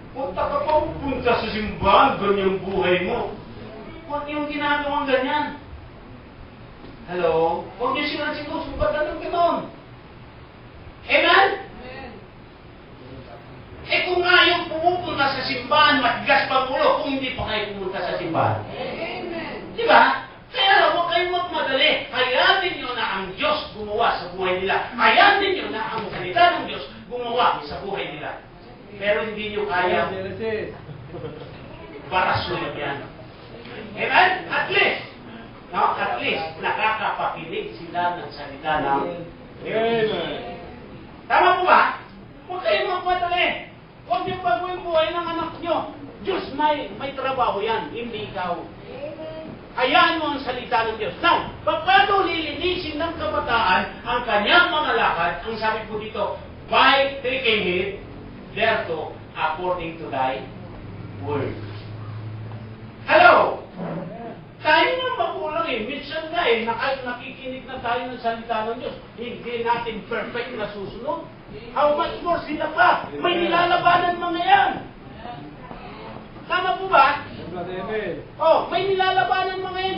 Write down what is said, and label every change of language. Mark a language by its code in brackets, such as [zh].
[tl] Punta ka pa, punta sa simbahan, ganyang buhay mo. Huwag niyong ginagawang ganyan. Hello? Huwag niyo silang sinusumbatan ng gano'n. Amen? Eh kung nga yung pumupunta sa simbahan, matigas pang ulo kung hindi pa kayo pumunta sa simbahan. Amen. Di ba? Kaya lang, huwag kayong magmadali. Hayaan niyo na ang Diyos gumawa sa buhay nila. Hayaan niyo na ang salita ng Diyos gumawa sa buhay nila. Pero hindi nyo kaya barasulin yan. Amen? At least, no? At least, nakakapakinig sila ng salita ng Diyos. Tama po ba? Huwag kayong magmadali. Huwag niyo baguhin buhay ng anak nyo. Diyos, may trabaho yan, hindi ikaw. Hayaan mo ang salita ng Diyos. Now, paano lilinisin ng kabataan ang kanyang mga lakad? Ang sabi po dito, [en] by taking it, therefore, according to thy word. Hello? [tl] Tayo na magulang minsan na nakikinig na tayo ng salita ng Diyos. Hindi natin perfect na susunod. [en] How much more [tl] sila pa? May nilalabanan mga yan. Tama po ba? Oh, may nilalabanan mga yan.